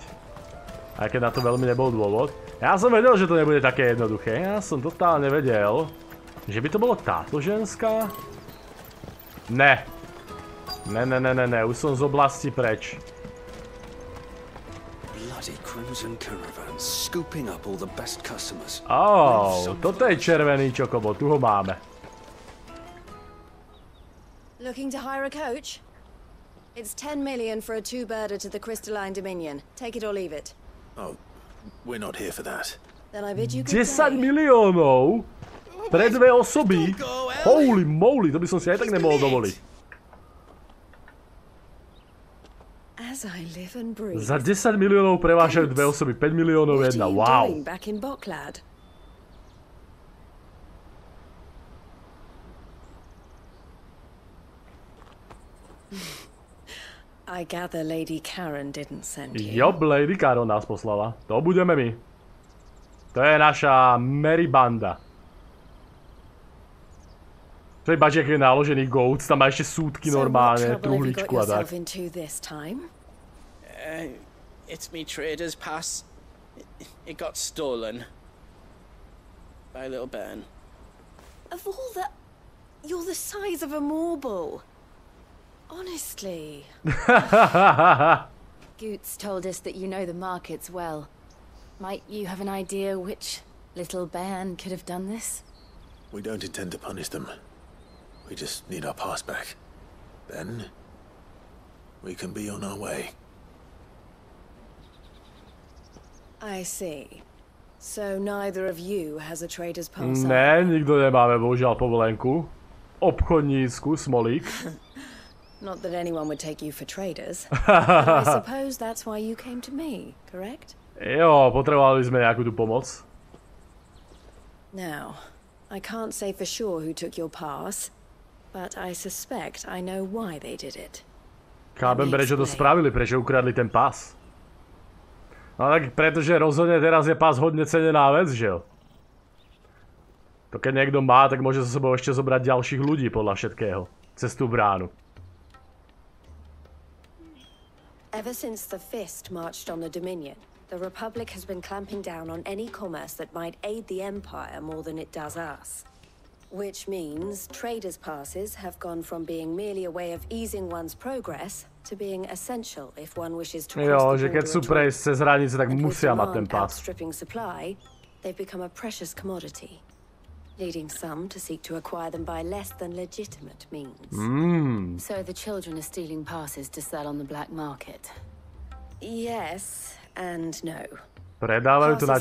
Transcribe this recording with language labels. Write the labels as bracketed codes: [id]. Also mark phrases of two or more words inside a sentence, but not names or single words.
[sk] Aj keď na to veľmi nebol dôvod. Ja som vedel, že to nebude také jednoduché, ja som totálne vedel, že by to bolo táto ženská? Ne. Ne, už som z oblasti preč. Toto je červený čokobo, tu ho máme. [en] Looking to hire a coach? It's 10 million for a two-birder to the Crystalline Dominion. Take it or leave it. Oh, we're not here for that. Then I bid you good [sk] 10 [en] day. [sk] miliónov pre dve osoby? [en] Holy moly, [sk] to by som si aj tak nemohol dovoliť. [en] As I live and breathe. [sk] Za 10 miliónov prevážajú dve osoby, 5 miliónov jedna, wow. [en] Back in Bocklad? I gather Lady Karen didn't send you. [sk] Job, Lady Karen nás poslala. To budeme my. To je naša Mary banda. To je bažiak je naložený goats, tam má ešte súdky normálne, truhličku a tak. [en] It's me trader's pass. It got stolen. By a little bairn. Of all the... You're the size of a marble. Honestly. Goots told us that you know the markets well. Might you have an idea which little bairn could have done this? We don't intend to punish them. We just need our pass back. Then we can be on our way. I see. So neither of you has a trader's pass. [sk] Ne, nikto nemáme bohužiaľ povolenku. Obchodnícku, smolík. [en] Not that anyone would take you for traders. But I suppose that's why you came to me, correct? [sk] Jo, potrebovali sme nejakú tú pomoc. [en] Now, I can't say for sure who took your pass, but I suspect I know why they did it. [sk] Chápem, prečo to spravili, prečo ukradli ten pás. No tak pretože rozhodne teraz je pás hodne cenená vec, že jo? To keď niekto má, tak môže so sebou ešte zobrať ďalších ľudí podľa všetkého. Cez tú bránu. [en] Ever since the Fist marched on the Dominion, the Republic has been clamping down on any commerce that might aid the Empire more than it does us. Which means traders' passes have gone from being merely a way of easing one's progress to being essential if one wishes to cross [sk] Jo, [en] the [sk] že keď sú [en] border at [sk] prejsť cez hranice, tak [en] all. And with [sk] musia mať ten [en] demand [sk] pás. [en] outstripping supply, they've become a precious commodity, leading some to seek to acquire them by less than legitimate means. So the children are stealing passes to sell on the black market. Yes and no. [sk] Predávajú to na